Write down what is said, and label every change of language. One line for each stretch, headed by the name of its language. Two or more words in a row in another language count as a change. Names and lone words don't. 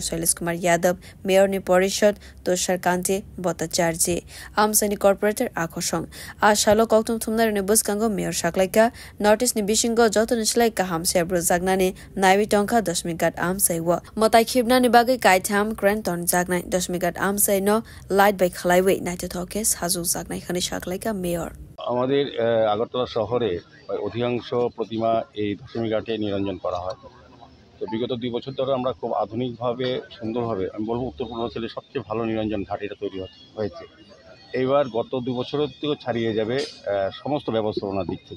Kok Borok: Shailesh Kumar Yadav, Mayor ni Porishad Tushar Kanti Bhattacharya, Amsani Corporator Akoshong, Ashalo Koktum Thumnar ni Buskango Mayor Shaklaika, Notice ni Bishingo Joton Shlaika Hamse Bruzagnani, Naivi Tonka Dashmikat Amsaiwa, Motai Khibna ni Bagai Kaitam Granton Zagnai, Dashmikat Amsai no, Light by Khalaiwe, Naitokes, Hazu Zagnai Khani Shaklaika Mayor.
Bangla: আমাদের আগরতলা শহরে অধিকাংশ প্রতিমা এই দশমী ঘাটে নিরঞ্জন করা হয়। তো বিগত 2 বছর ধরে আমরা খুব আধুনিকভাবে সুন্দরভাবে আমি বলবো উত্তর পূর্বাঞ্চলের সবচেয়ে ভালো নিরঞ্জন ঘাট এটা তৈরি হয়েছে। এইবার গত 2 বছরের থেকেও ছাড়িয়ে যাবে সমস্ত ব্যবস্থাপনার দিক থেকে।